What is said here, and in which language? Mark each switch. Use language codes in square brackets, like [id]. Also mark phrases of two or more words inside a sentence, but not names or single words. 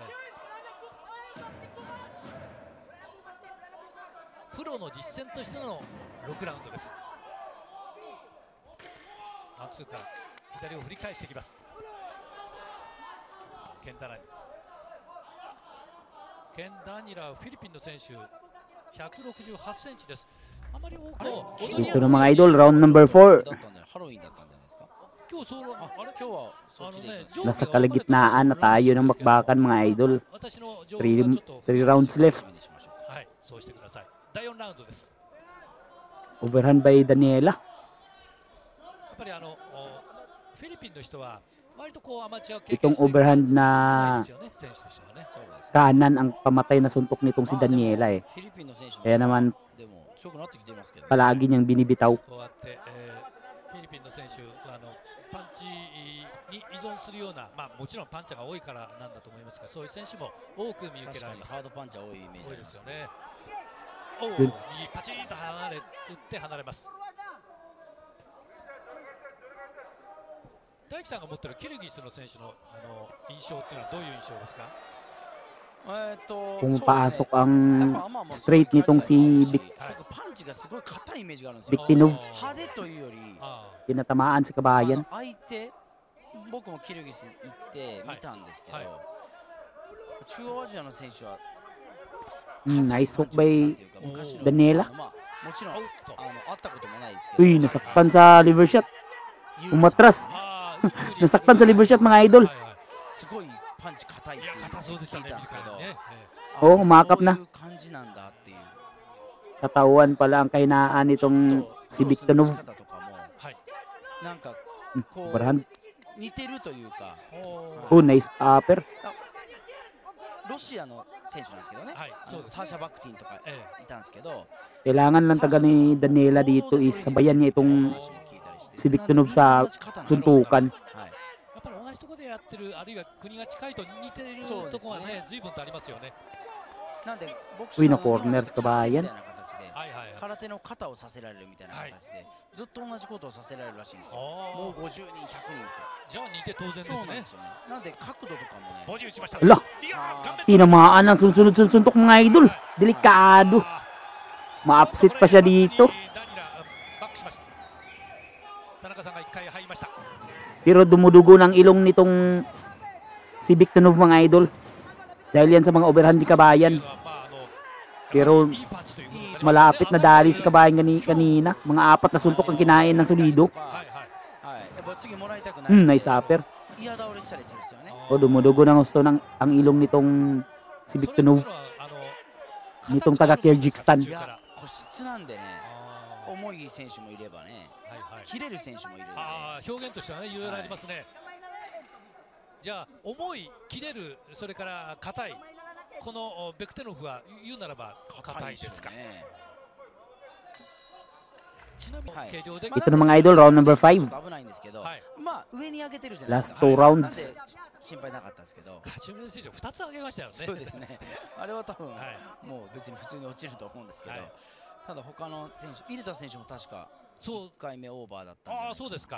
[ja] プロの実践としての6ラウンドです。ワンツーから左を振り返してきます。ケンダニラはフィリピンの選手、168センチです。あまり多くの [tl] Ito na mga idol, [en] round number 4. [ja] ハロウィンだったんじゃないですか。今日そう今日はそっちで行くんですか。 [tl] Nasa kalagitnaan na tayo ng bakbakan mga idol. [en] 3 rounds left. [ja] はい、そうしてください。第4ラウンドです。 [en] Overhand by Daniela. [ja] やっぱりフィリピンの人は割とこうアマチュア経験 [tl] Itong overhand na [ja] 選手としてはね。 [tl] kanan ang pamatay na suntok nitong si Daniela eh. [ja] フィリピンの選手も [tl] Kaya naman [ja] でも強くなってきてますけど。 [tl] palagi niyang binibitaw. [ja] こうやって、フィリピンの選手パンチに依存するような、まあもちろんパンチが多いからなんだと思いますが、そういう選手も多く見受けられます。ハードパンチは多いイメージ。多いですよね。おお、うん右パチンと打って離れます。大樹さんが持ってるキルギスの選手の印象っていうのはどういう印象ですか。 [tl] Pumapasok ang straight nitong si [ja] パンチがすごい硬いイメージがあるんですよ。 [tl] Victinov. [ja] 派手というより [tl] Tinatamaan si Kabayan. [ja] 相手、僕もキルギスに行って見たんですけど、中央アジアの選手は [en] Nice hook by [ja] 昔の [en] Daniela. [ja] まあもちろんアウト。会ったこともないですけど [tl] Uy, nasaktan sa liver shot. [ja] ユージ [tl] Umatras. [ja] あ [tl] Nasaktan sa liver shot mga idol. [ja] すごいパンチ硬いっていういや、硬そうでしたね、聞いたんですけど短いね。あ [tl] Oo, umakap na. [ja] そういう感じなんだっていう [tl] Katawan pala ang kahinaan nitong si Victonov. [ja] ちょっとクロスの打ち方とかもはい。なんかこう [en] Overhand. [ja] 似てるというかおー [en] Oh, nice upper. [ja] ロシアの選手なんですけどね、はいそうですねサーシャ・バクティンとかえいたんですけど、 [tl] Kailangan lang taga ni Daniela dito is sabayan niya itong si Victonov sa suntukan. [ja] はい、やっぱり同じところでやってる、あるいは国が近いと似てるところはね、随分とありますよね。なんでボクシ [tl] Uy, [ja] ング [tl] na corner sa kabayan. [ja] みたいな形ではいはいはい。空手の肩をさせられるみたいな形で、ずっと同じことをさせられるらしいんですよ。あもうー 50人、100人って。じゃあ似て当然ですねそうなんです。よね。なんで角度とかもね、ボディ打ちました。 [tl] Ala, [ja] いやー、顔面 [tl] tinamaan ang sunod-sunod-suntok mga idol. Delikado. [ja] あ [tl] Ma-upset pa siya dito. [ja] ダニラバックしました。田中さんが一回入りました。 [tl] Pero dumudugo ng ilong nitong si Victonov mga idol. Dahil yan sa mga overhand ni Kabayan. [ja] まあ [tl] Pero [ja] いいパンチということになりますね [tl] malapit na dali si Kabayan kanina. Mga 4 na suntok ang kinain ng solido. [ja] はいはい。はい、やっぱ次もらいたくない。 [en] Nice upper. [ja] 嫌倒れしたりするんですよね。 [tl] O, dumudugo ng gusto ng ang ilong nitong si Victonov. Nitong taga Kyrgyzstan. [ja] いや、個室なんでね、あ重い選手もいればね、ーはいはい。切れる選手もいるんで、あー表現としてはね、いろいろありますね。じゃあ重い、切れる、それから硬い、このベクテノフは言うならば硬いですか。ね。ちなみにはい軽量で、 [tl] Ito na mga idol, [en] round number 5. [ja] 危ないんですけど、はいまあ上に上げてるじゃないです [en] Last [ja] か。 [en] 2 [ja] なん [en] rounds. [ja] で心配なかったんですけど、カチュム選手2つ上げましたよね。そうですね。あれは多分、はいもう別に普通に落ちると思うんですけど、はいただ他の選手、入れた選手も確かそう 1回目オーバーだったんで、ああそうですか。